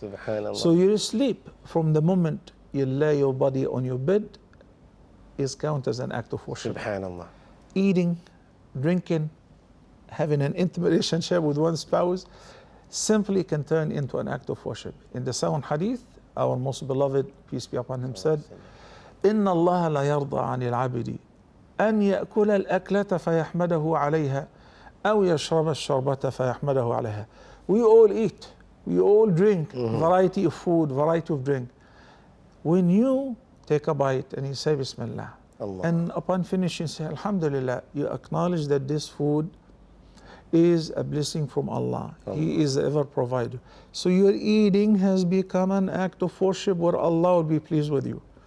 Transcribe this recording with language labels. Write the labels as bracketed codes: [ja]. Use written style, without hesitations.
[ar] Subhanallah. [en] So you sleep from the moment you lay your body on your bed is counted as an act of worship. [ar] Subhanallah. [en] Eating, drinking, having an intimate relationship with one spouse simply can turn into an act of worship. In the sound hadith, our most beloved, peace be upon him, said, [ar] إِنَّ اللَّهَ لَا يَرْضَى عَنِ الْعَبْدِ أَنْ يَأْكُلَ الْأَكْلَةَ فَيَحْمَدَهُ عَلَيْهَا أَوْ يَشْرَبَ الشَّرْبَةَ فَيَحْمَدَهُ عَلَيْهَا. [en] We all eat, we all drink, variety of food, variety of drink. When you take a bite and you say Bismillah, [ar] Allah. [en] and upon finishing say Alhamdulillah, you acknowledge that this food is a blessing from Allah. He is the ever provider. So your eating has become an act of worship where Allah will be pleased with you.